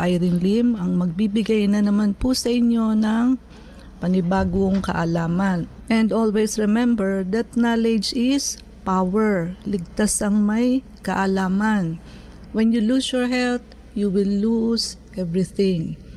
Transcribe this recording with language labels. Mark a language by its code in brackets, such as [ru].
[tl] Irene Lim, ang magbibigay na naman po sa inyo ng panibagong kaalaman. [en] And always remember that knowledge is power. [tl] Ligtas ang may kaalaman. [en] When you lose your health, you will lose everything.